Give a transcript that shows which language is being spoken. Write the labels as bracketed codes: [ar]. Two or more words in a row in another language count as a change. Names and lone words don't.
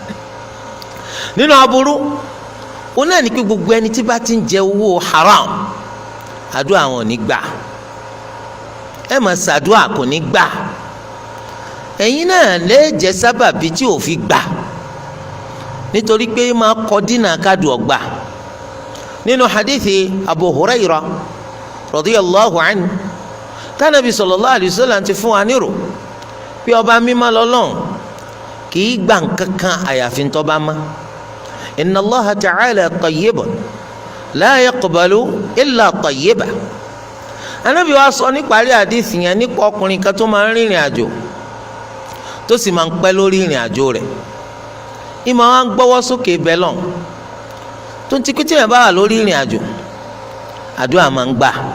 [yo] nínú aburú ó náà ní pé gbogbo ẹni tí bá ti ń jẹ owó haram àdúrà àwọn ò ní gbà. ẹ máa ṣàdúrà kò ní gbà. ẹ̀yin náà lè jẹ́ sábàbí tí ò fi gbà nítorí pé máa kọ dínà kádù ọgbà. nínú hadithi Abu Huraira [ar] رضي الله عنه [yo] tánàbí [ar] صلى الله عليه وسلم [yo] ti fún wa nírò pé ọba mímọ́ lọ́lọ́run kì í gbà nǹkankan àyàfi tó bá mọ́. [ar] إن الله تعالى طيب لا يقبل إلا طيبا. [yo] anábì wa sọ níparí àdìsí yẹn nípa ọkùnrin kan tó máa ń rìnrìn àjò tó sì máa ń pẹ́ lórí ìrìn àjò rẹ̀. ìmọ̀ wa ń gbọ́wọ́ sókè bẹ́lọ̀ tó ń tikú tí yẹn bá wà lórí ìrìn àjò àdúrà máa ń gbà.